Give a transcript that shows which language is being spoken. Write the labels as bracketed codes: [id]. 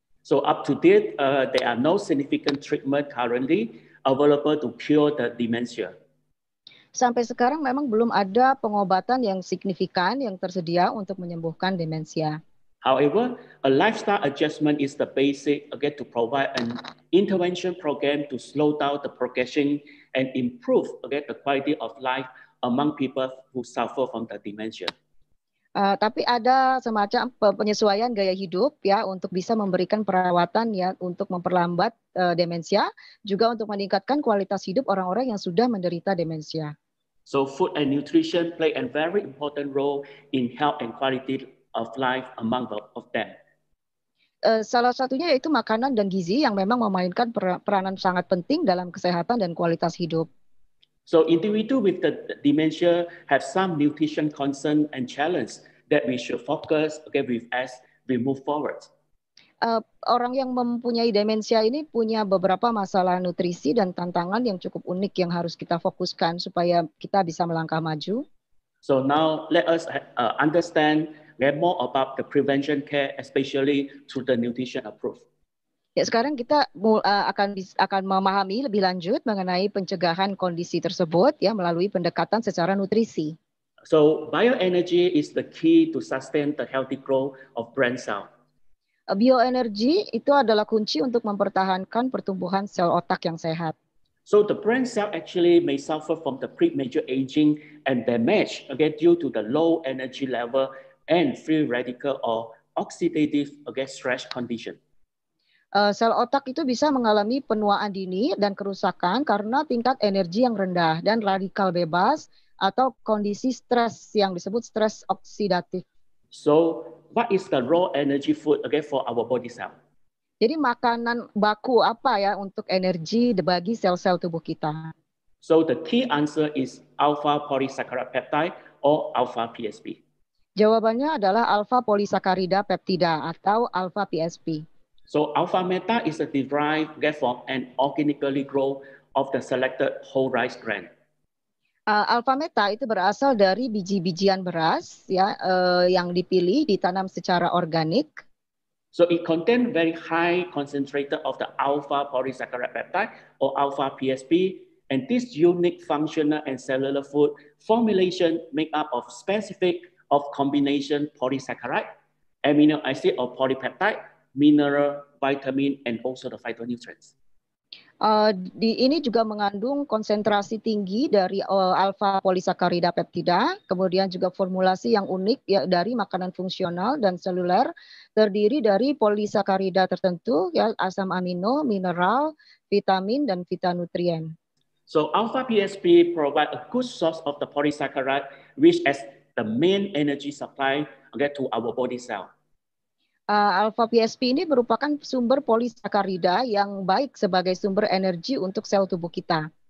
[en] So up to date, there are no significant treatment currently available to cure the dementia. [id] Sampai sekarang memang belum ada pengobatan yang signifikan yang tersedia untuk menyembuhkan demensia. [en] However, a lifestyle adjustment is the basic to provide an intervention program to slow down the progression and improve the quality of life among people who suffer from the dementia. [id] Tapi ada semacam penyesuaian gaya hidup ya untuk bisa memberikan perawatan ya untuk memperlambat demensia, juga untuk meningkatkan kualitas hidup orang-orang yang sudah menderita demensia. [en] So food and nutrition play a very important role in health and quality of life among of them. [id] Salah satunya yaitu makanan dan gizi yang memang memainkan peranan sangat penting dalam kesehatan dan kualitas hidup. [en] So individual with the dementia have some nutrition concern and challenge that we should focus with as we move forward. [id] Orang yang mempunyai demensia ini punya beberapa masalah nutrisi dan tantangan yang cukup unik yang harus kita fokuskan supaya kita bisa melangkah maju. [en] So now let us understand more about the prevention care, especially through the nutrition approach. [id] Ya, sekarang kita akan memahami lebih lanjut mengenai pencegahan kondisi tersebut ya melalui pendekatan secara nutrisi. [en] So bioenergy is the key to sustain the healthy growth of brain cell. [id] Bioenergi itu adalah kunci untuk mempertahankan pertumbuhan sel otak yang sehat. [en] So the brain cell actually may suffer from the premature aging and damage due to the low energy level and free radical or oxidative stress condition. [id] Sel otak itu bisa mengalami penuaan dini dan kerusakan karena tingkat energi yang rendah dan radikal bebas atau kondisi stres yang disebut stres oksidatif. [en] So what is the raw energy food for our body cell? [id] Jadi makanan baku apa ya untuk energi bagi sel-sel tubuh kita? [en] So the key answer is alpha polysaccharide peptide or alpha PSP. [id] Jawabannya adalah alpha polisakarida peptida atau alpha PSP. [en] So alpha meta is a derived from an organically grown of the selected whole rice grain. [id] Alpha meta itu berasal dari biji-bijian beras ya yang dipilih ditanam secara organik. [en] So it contains very high concentrated of the alpha polysaccharide peptide or alpha PSP, and this unique functional and cellular food formulation make up of specific of combination polysaccharide, amino acid or polypeptide, mineral, vitamin, and also the phytonutrients. [id] Ini juga mengandung konsentrasi tinggi dari alfa polisakarida peptida, kemudian juga formulasi yang unik ya dari makanan fungsional dan seluler, terdiri dari polisakarida tertentu ya, asam amino, mineral, vitamin dan fitonutrien. [en] So alpha PSP provide a good source of the polysaccharide, which as the main energy supply to our body cell. [id] Alpha PSP ini merupakan sumber polisakarida yang baik sebagai sumber energi untuk sel tubuh kita.